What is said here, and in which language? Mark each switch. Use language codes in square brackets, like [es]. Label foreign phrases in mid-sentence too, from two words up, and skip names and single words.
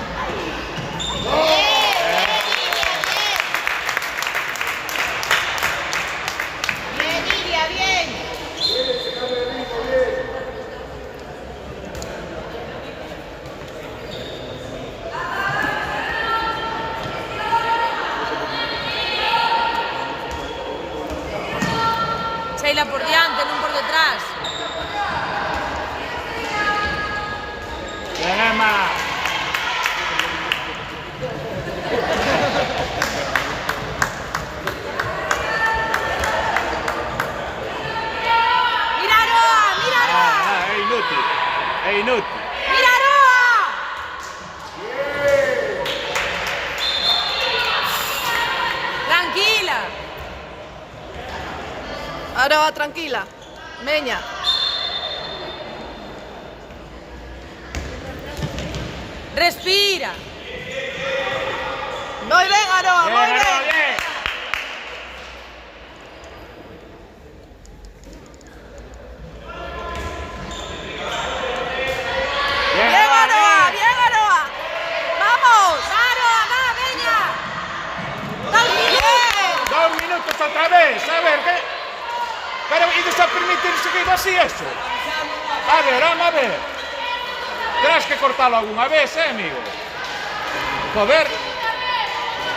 [es] ¡Bien, Iria, bien! [gl] Sheila por diante, non por detrás. [es] Bien, Emma. ¡Mira Aroa! ¡Mira Aroa! [it] È inutile. È inutile. [es] ¡Mira Aroa! Tranquila. [gl] Aroa, tranquila. Veña. Respira. Moi ben, Aroa, moi [es] Bien, Aroa, [gl] ben. [es] bien. Bien, Bien, Aroa, Aroa, bien. bien, Aroa. Vamos. [gl] Aroa, va, veña. [es] Bien. 2 minutos otra vez, a ver, ¿qué? Pero, ¿y vas a permitir seguir así eso? A ver, vamos a ver. Tendrás que cortarlo alguna vez, amigo.